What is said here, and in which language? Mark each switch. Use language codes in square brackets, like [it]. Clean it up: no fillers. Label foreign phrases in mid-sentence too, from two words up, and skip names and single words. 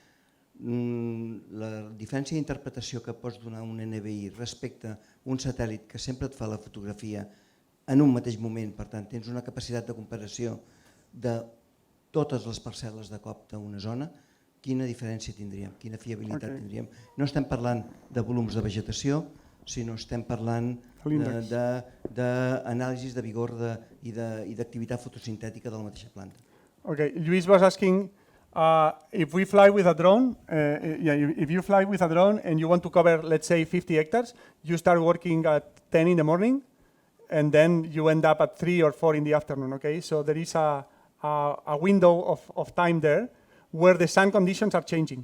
[ca] la diferència d'interpretació que pots donar a un NVI respecte a un satèl·lit que sempre et fa la fotografia en un mateix moment, per tant tens una capacitat de comparació de totes les parcel·les de cop d'una zona, quina diferència tindríem, quina fiabilitat tindríem. No estem parlant de volums de vegetació, sinó estem parlant d'anàlisis de vigor i d'activitat fotosintètica de la mateixa planta. [en] Okay, Luis was asking, if we fly with a drone, if you fly with a drone and you want to cover, let's say, 50 hectares, you start working at 10 in the morning, and then you end up at 3 or 4 in the afternoon. Okay, so there is a window of time there where the sun conditions are changing.